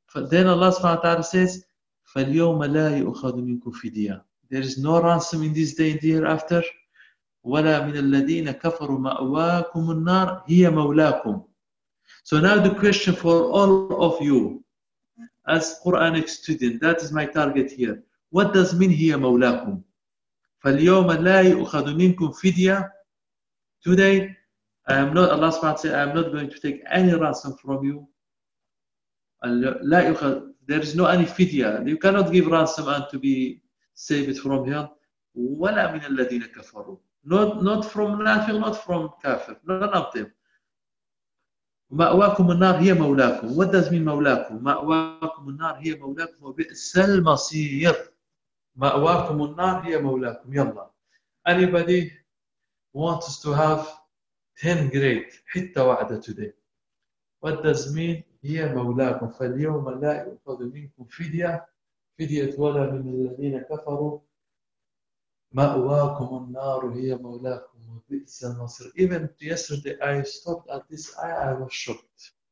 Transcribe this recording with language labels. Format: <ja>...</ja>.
<en>Then Allah subhanahu wa ta'ala says,</en> <ar>فَالْيَوْمَ لَا يُؤْخَذُ مِنْكُمْ فِدِيَةً.</ar> <en>There is no ransom in this day and the hereafter.</en> <ar>وَلَا مِنَ الَّذِينَ كَفَرُوا مَأْوَاكُمُ النَّارِ هِيَ مَوْلَاكُمْ.</ar> <en>So now the question for all of you, as Quranic student, that is my target here. What does mean</en> <ar>هِيَ مَوْلَاكُمْ؟ فَالْيَوْمَ لَا يُؤْخَذُ مِنْكُمْ فِدِيَةً.</ar> <en>Today, Allah subhanahu wa ta'ala says, I am not going to take any ransom from you. There is no any fidya. You cannot give ransom and to be saved from hell.</en> <ar>وَلَا مِنَ الَّذِينَ كَفَرُوا.</ar> <en>Not from nothing, not from kafir. None of them.</en> <ar>مَأْوَاكُمُ النَّارِ هِيَ مَوْلَاكُمْ.</ar> <en>What does mean مَوْلَاكُمْ?</en> <ar>مَأْوَاكُمُ النَّارِ هِيَ مَوْلَاكُمْ وَبِئْسَ الْمَصِيرُ. مَأْوَاكُمُ النَّارِ هِيَ مَوْلَاكُمْ. يَلَّا.</ar> <en>Anybody wants to have 10 great</en> <ar>حِتَّ وَعْدَ</ar> <en>today? What does mean</en> <ar>هِيَ مَوْلَاكُمْ فَالْيَوْمَ لَا يُؤْخَذُ مِنْكُمْ فِدْيَةٌ فِدْيَةٌ وَلَا مِنَ الَّذِينَ كَفَرُوا مَأْوَاكُمُ النَّارُ هِيَ مَوْلَاكُمْ وَبِئْسَ الْمَصِيرُ.</ar> <en>Even yesterday I stopped at this ayah, I was shocked.</en>